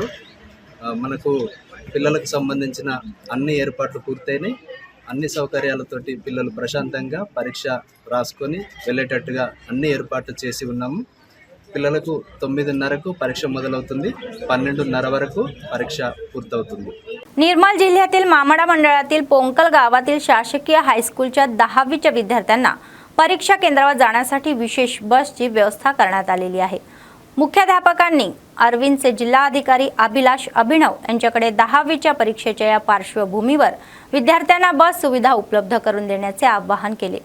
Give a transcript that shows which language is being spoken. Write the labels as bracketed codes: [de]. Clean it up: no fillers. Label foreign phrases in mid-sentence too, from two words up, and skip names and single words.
[te] మనకు పిల్లలకు సంబంధించిన అన్ని ఏర్పాట్లు పూర్తయినాయి. అన్ని సౌకర్యాలతోటి పిల్లలు ప్రశాంతంగా పరీక్ష రాసుకొని వెళ్ళేటట్టుగా అన్ని ఏర్పాట్లు చేసి ఉన్నాము. పిల్లలకు 9:30కు పరీక్ష మొదలవుతుంది. 12:30 వరకు పరీక్ష పూర్తవుతుంది. [mr] निर्मल जिल्ह्यातील मामाडा मंडळातील पोंकल गावातील शासकीय हायस्कूलच्या 10वीच्या विद्यार्थ्यांना परीक्षा केंद्रावर जाण्यासाठी विशेष बसची व्यवस्था करण्यात आलेली आहे. मुख्याध्यापकांनी अरविंदचे जिल्हाधिकारी अभिलाष अभिनव यांच्याकडे 10वीच्या परीक्षेच्या या पार्श्वभूमीवर विद्यार्थ्यांना बस सुविधा उपलब्ध करून देण्याचे आवाहन केले.